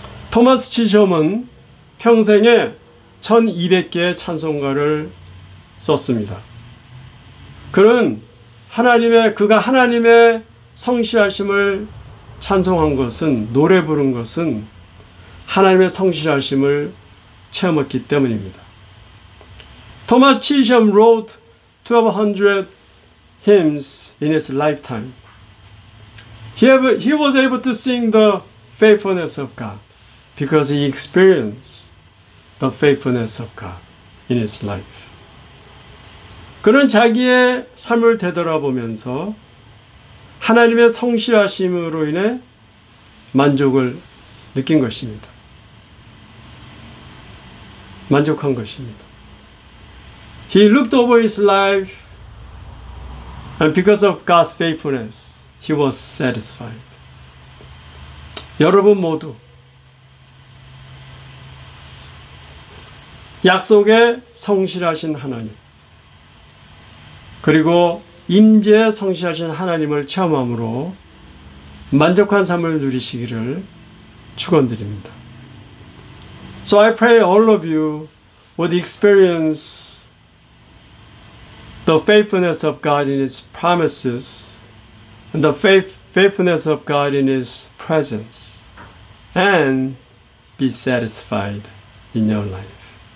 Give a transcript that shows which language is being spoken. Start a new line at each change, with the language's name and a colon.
Korean: 토마스 치숑은 평생에 1200개의 찬송가를 썼습니다. 그가 하나님의 성실하심을 찬송한 것은, 노래 부른 것은 하나님의 성실하심을 체험했기 때문입니다.
English: Thomas Chisholm wrote 1200 hymns in his lifetime. He was able to sing the faithfulness of God because he experienced the faithfulness of God in his life.
Korean: 그는 자기의 삶을 되돌아보면서 하나님의 성실하심으로 인해 만족을 느낀 것입니다. 만족한 것입니다.
English: He looked over his life and because of God's faithfulness, he was satisfied.
Korean: 여러분 모두 약속에 성실하신 하나님 그리고 임재에 성실하신 하나님을 체험함으로 만족한 삶을 누리시기를 축원드립니다.
English: So I pray all of you would experience the faithfulness of God in His promises and the faithfulness of God in His presence and be satisfied in your life.